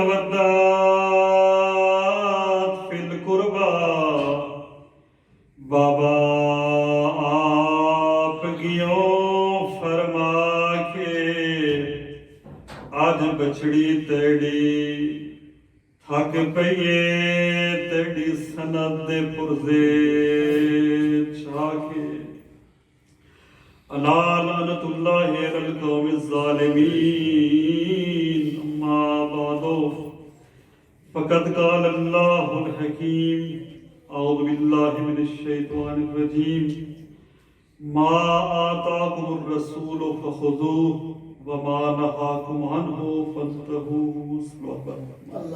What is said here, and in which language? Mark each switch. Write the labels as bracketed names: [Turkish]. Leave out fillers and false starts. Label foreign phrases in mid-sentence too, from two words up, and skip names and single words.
[Arabic] المودات فی القربا [Saraiki] بابا آپ گیوں فرما کے آج بچڑی تیڑی تھک پئیے تیڑی سند دے پرزے چھاکے [Arabic] الا لعنت اللہ علی القوم الظالمین. اما بعد فقد قال اللہ الحکیم اعوذ باللہ من الشیطان الرجیم ما آتاکم الرسول فخذوه وما نهاکم عنہ فانتہوا صلی